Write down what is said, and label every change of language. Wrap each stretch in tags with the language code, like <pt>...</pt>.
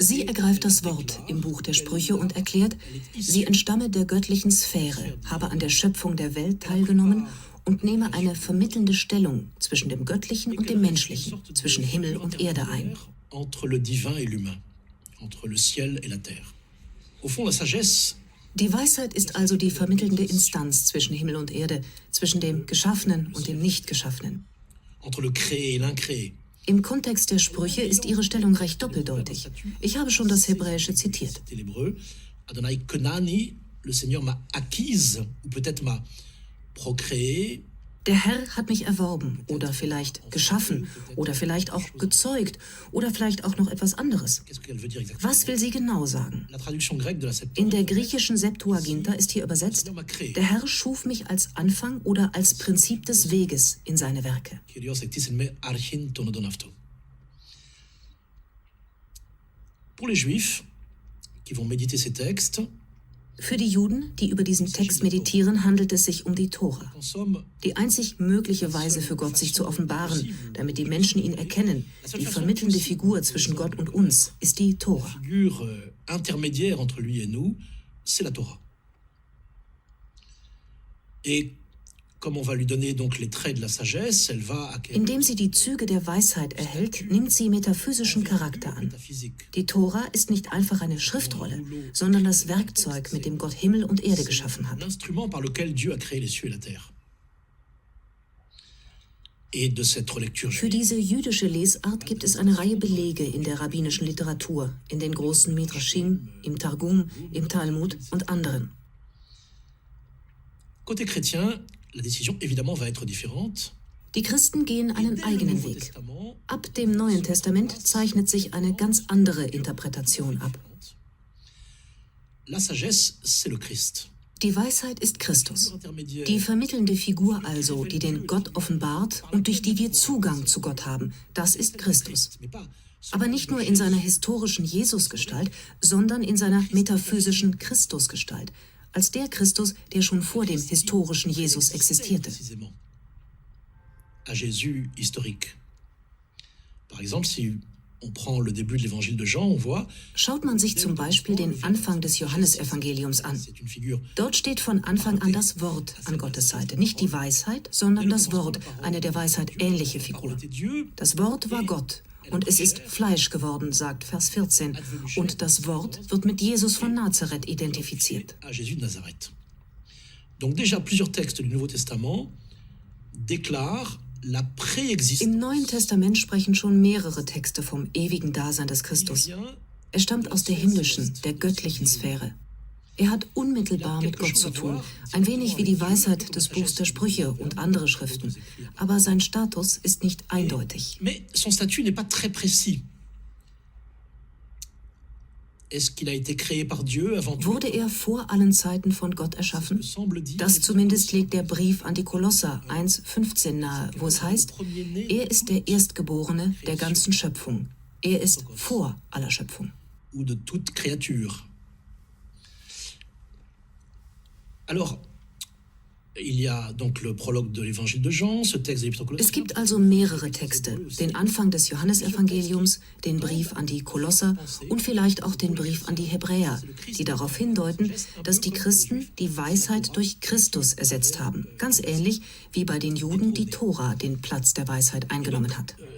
<de>Sie ergreift das Wort im Buch der Sprüche und erklärt, sie entstamme der göttlichen Sphäre, habe an der Schöpfung der Welt teilgenommen und nehme eine vermittelnde Stellung zwischen dem Göttlichen und dem Menschlichen, zwischen Himmel und Erde ein.</de> <fr>Entre le divin et l'humain, entre le ciel et la terre. Au fond, la sagesse</fr> <de>Die Weisheit ist also die vermittelnde Instanz zwischen Himmel und Erde, zwischen dem Geschaffenen und dem Nicht-Geschaffenen.</de> <fr>entre le créé et l'incréé.</fr> <de>Im Kontext der Sprüche ist ihre Stellung recht doppeldeutig. Ich habe schon das Hebräische zitiert.</de> <fr>C'était l'hébreu.</fr> <he>Adonai Kenani,</he> <fr>le Seigneur m'a acquise, ou peut-être m'a procréé.</fr> <de>Der Herr hat mich erworben oder vielleicht geschaffen oder vielleicht auch gezeugt oder vielleicht auch noch etwas anderes.</de> <fr>Qu'est-ce qu'elle veut dire exactement?</fr> <de>Was will sie genau sagen?</de> <fr>La traduction grecque de la Septante.</fr> <de>In der griechischen Septuaginta ist hier übersetzt, der Herr schuf mich als Anfang oder als Prinzip des Weges in seine Werke.</de> <el>Kyrios ektis en me archin tonodon avto.</el> <fr>Pour les Juifs qui vont méditer ces textes,</fr> <de>Für die Juden, die über diesen Text meditieren, handelt es sich um die Tora.</de> <fr>en somme,</fr> <de>Die einzig mögliche Weise für Gott, sich zu offenbaren, damit die Menschen ihn erkennen, die vermittelnde Figur zwischen Gott und uns, ist die Tora.</de> <fr>figure intermédiaire entre lui et nous, c'est la Torah. Et comme on va lui donner donc les traits de la sagesse, elle va acquérir</fr> <de>Indem sie die Züge der Weisheit erhält, nimmt sie metaphysischen Charakter an.</de> <fr>métaphysique.</fr> <de>Die Tora ist nicht einfach eine Schriftrolle, sondern das Werkzeug, mit dem Gott Himmel und Erde geschaffen hat.</de> <fr>L'instrument par lequel Dieu a créé les cieux et la terre. Et de cette relecture</fr> <de>Für</de> <fr>juive,</fr> <de>diese jüdische Lesart gibt es eine Reihe Belege in der rabbinischen Literatur, in den großen Midrashim, im Targum, im Talmud und anderen.</de> <fr>côté chrétien, la décision évidemment va être différente.</fr> <de>Die Christen gehen einen</de> <fr>Dès le</fr> <de>eigenen</de> <fr>Nouveau</fr> <de>Weg.</de> <fr>Testament,</fr> <de>Ab dem Neuen Testament zeichnet sich eine ganz andere Interpretation ab.</de> <fr>la sagesse, c'est le Christ.</fr> <de>Die Weisheit ist Christus.</de> <fr>Intermédiaire,</fr> <de>Die vermittelnde Figur also, die den Gott offenbart und durch die wir Zugang zu Gott haben, das ist Christus.</de> <fr>mais pas</fr> <de>Aber nicht nur in seiner historischen Jesusgestalt, sondern in seiner metaphysischen Christusgestalt, als der Christus, der schon vor dem historischen Jesus existierte.</de> <fr>précisément à Jésus historique. Par exemple, si on prend le début de l'évangile de Jean, on voit</fr> <de>Schaut man sich zum Beispiel den Anfang des Johannesevangeliums an.</de> <fr>c'est une figure</fr> <de>Dort steht von Anfang an das Wort an Gottes Seite. Nicht die Weisheit, sondern das Wort, eine der Weisheit ähnliche Figur.</de> <fr>était Dieu.</fr> <de>Das Wort war Gott und es ist Fleisch geworden, sagt Vers 14. Und das Wort wird mit Jesus von Nazareth identifiziert.</de> <fr>À Jésus de Nazareth. Donc déjà plusieurs textes du Nouveau Testament déclarent la préexistence.</fr> <de>Im Neuen Testament sprechen schon mehrere Texte vom ewigen Dasein des Christus. Er stammt aus der himmlischen, der göttlichen Sphäre. Er hat unmittelbar mit Gott zu tun, ein wenig wie die Weisheit des Buchs der Sprüche und andere Schriften. Aber sein Status ist nicht eindeutig.</de> <fr>Mais son statut n'est pas très précis. Est-ce qu'il a été créé par Dieu avant tout?</fr> <de>Wurde er vor allen Zeiten von Gott erschaffen? Das zumindest legt der Brief an die Kolosser 1,15 nahe, wo es heißt, er ist der Erstgeborene der ganzen Schöpfung. Er ist vor aller Schöpfung.</de> <fr>Ou de toute créature. Alors, il y a donc le prologue de l'évangile de Jean, ce texte de l'Épître aux Colossiens.</fr> <de>Es gibt also mehrere Texte, den Anfang des Johannesevangeliums, den Brief an die Kolosser und vielleicht auch den Brief an die Hebräer, die darauf hindeuten, dass die Christen die Weisheit durch Christus ersetzt haben, ganz ähnlich wie bei den Juden die Tora den Platz der Weisheit eingenommen hat.</de>